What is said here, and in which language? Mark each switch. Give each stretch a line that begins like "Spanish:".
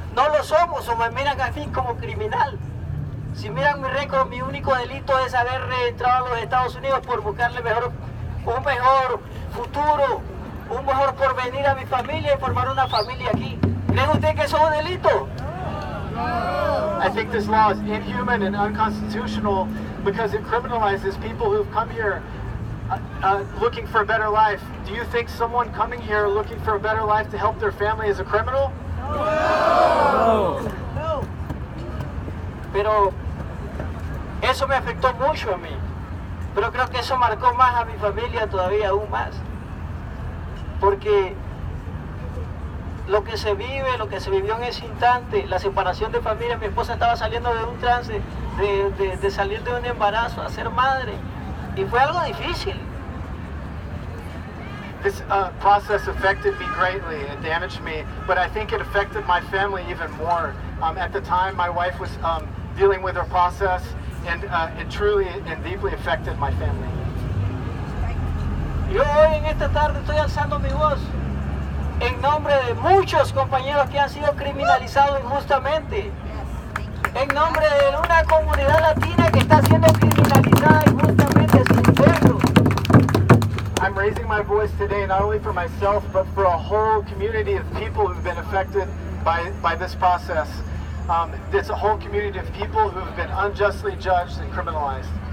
Spanish: No lo somos, o me miran a mí como criminal. Si miran mi récord, mi único delito es haber entrado a los Estados Unidos por buscarle un mejor futuro, un mejor porvenir a mi familia y formar una familia aquí. ¿Cree usted que eso es un delito?
English: I think this law is inhuman and unconstitutional because it criminalizes people who've come here looking for a better life. Do you think someone coming here looking for a better life to help their family is a criminal?
Spanish: No. Pero eso me afectó mucho a mí. Pero creo que eso marcó más a mi familia todavía, aún más. Porque lo que se vivió en ese instante, la separación de familia, mi esposa estaba saliendo de un trance, de salir de un embarazo, a ser madre. Y fue algo difícil.
English: This process affected me greatly. It damaged me, but I think it affected my family even more. At the time, my wife was dealing with her process, and it truly and deeply affected my family.
Spanish: Yo hoy en esta tarde estoy alzando mi voz en nombre de muchos compañeros que han sido criminalizados injustamente, en nombre de una comunidad latina que está siendo criminalizada injustamente sin pueblo.
English: I'm raising my voice today not only for myself, but for a whole community of people who've been affected by this process. It's a whole community of people who have been unjustly judged and criminalized.